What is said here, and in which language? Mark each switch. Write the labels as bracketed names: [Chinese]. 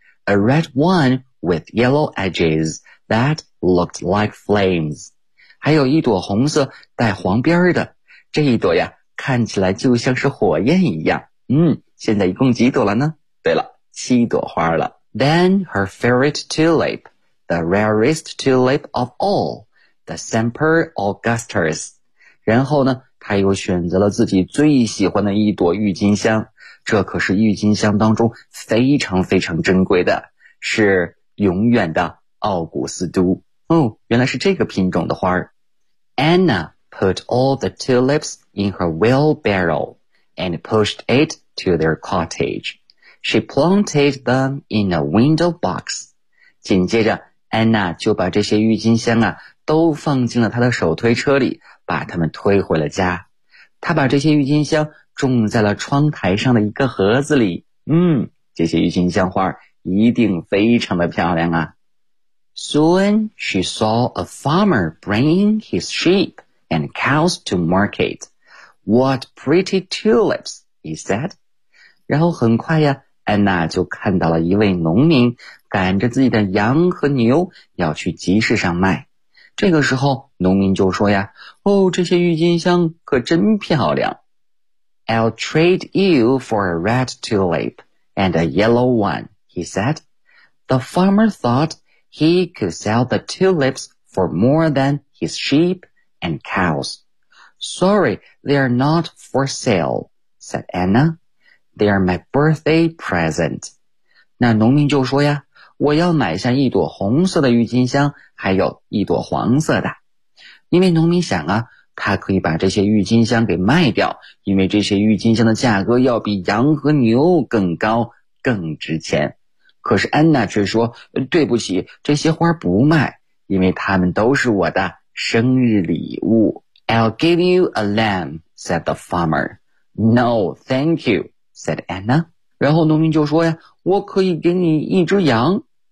[English] A red one with yellow edges that looked like flames. [Chinese] 还有一朵红色带黄边的。这一朵呀，看起来就像是火焰一样。现在一共几朵了呢？对了，七朵花了。 [English] Then her favorite tulip, the rarest tulip of all, the Semper Augustus. [Chinese] 然后呢，她又选择了自己最喜欢的一朵郁金香，这可是郁金香当中非常非常珍贵的，是永远的奥古斯都。哦，原来是这个品种的花。 [English] Anna put all the tulips in her wheelbarrow and pushed it to their cottage. She planted them in a window box. [Chinese] 紧接着安娜就把这些郁金香啊都放进了她的手推车里，把它们推回了家。她把这些郁金香种在了窗台上的一个盒子里。这些郁金香花一定非常的漂亮啊。 [English] Soon she saw a farmer bringing his sheep and cows to market. What pretty tulips, he said. [Chinese] 然后很快呀，安娜就看到了一位农民赶着自己的羊和牛要去集市上卖。这个时候农民就说呀，哦，这些郁金香可真漂亮。 [English] I'll trade you for a red tulip and a yellow one, he said. The farmer thought he could sell the tulips for more than his sheep and cows. Sorry, they are not for sale, said Anna. They are my birthday present. [Chinese] 那农民就说呀，我要买下一朵红色的郁金香，还有一朵黄色的。因为农民想啊，他可以把这些郁金香给卖掉，因为这些郁金香的价格要比羊和牛更高，更值钱。可是安娜却说，对不起，这些花不卖，因为它们都是我的生日礼物。 [English] I'll give you a lamb, said the farmer. No, thank you, said Anna. [Chinese] 然后农民就说呀，我可以给你一只羊。